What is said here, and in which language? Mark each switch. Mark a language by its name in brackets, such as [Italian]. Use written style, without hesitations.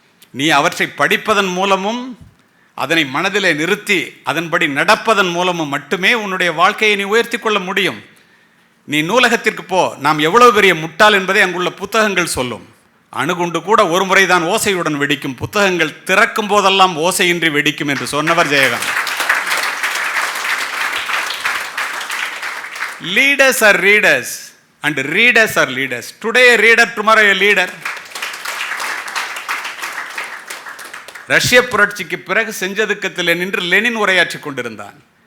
[Tamil] நீ அவற்றை படிப்பதன் மூலமும் அதனை மனதிலே நிறுத்தி அதன்படி நடப்பதன் மூலமும் மட்டுமே உன்னுடைய வாழ்க்கையை நீ உயர்த்தி கொள்ள முடியும். நீ நூலகத்திற்கு போ, நாம் எவ்வளவு பெரிய முட்டாள் என்பதை அங்குள்ள புத்தகங்கள் சொல்லும். அணுகுண்டு கூட ஒரு முறைதான் ஓசையுடன் வெடிக்கும், புத்தகங்கள் திறக்கும் போதெல்லாம் ஓசையின்றி வெடிக்கும் என்று சொன்னவர் Jayakanth. [English] Leaders are readers and readers are leaders. Today a reader, tomorrow a leader. [Tamil] ரஷ்ய புரட்சிக்கு பிறகு செஞ்சதுக்கத்தில் நின்று லெனின் உரையாற்றி கொண்டிருந்தான்.